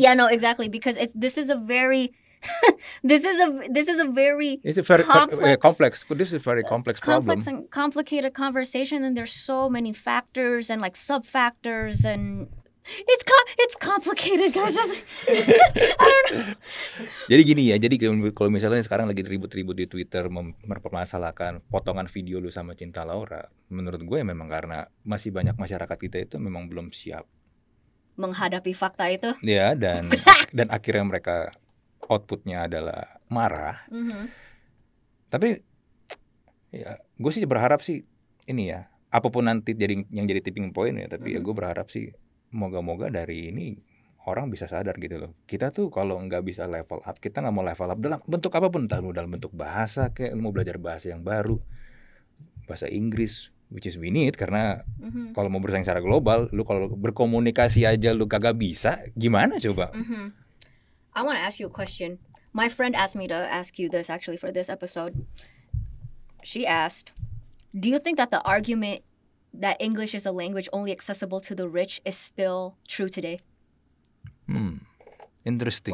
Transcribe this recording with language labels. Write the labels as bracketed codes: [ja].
[en] Yeah, no, exactly, because this is a very this is a very complex. This is a very complex problem. Complex and complicated conversation, and there's so many factors and like sub factors, and it's complicated, guys. I don't know. [id] Jadi gini ya, kalau misalnya sekarang lagi ribut-ribut di Twitter mempermasalahkan potongan video lu sama Cinta Laura, menurut gue memang karena masih banyak masyarakat kita itu memang belum siap menghadapi fakta itu. Ya, dan akhirnya mereka outputnya adalah marah. Tapi ya, gue sih berharap sih ini ya, apapun nanti yang jadi tipping point ya, tapi ya gue berharap sih moga-moga dari ini orang bisa sadar gitu loh. Kita tuh kalau nggak bisa level up, kita nggak mau level up dalam bentuk apapun, entah dalam bentuk bahasa, kayak mau belajar bahasa yang baru, bahasa Inggris, [en] which is we need, [id] karena kalau mau bersaing secara global, lu kalau berkomunikasi aja lu kagak bisa, gimana coba? [en] I want to ask you a question. My friend asked me to ask you this actually for this episode. She asked, do you think that the argument that English is a language only accessible to the rich is still true today? Interesting.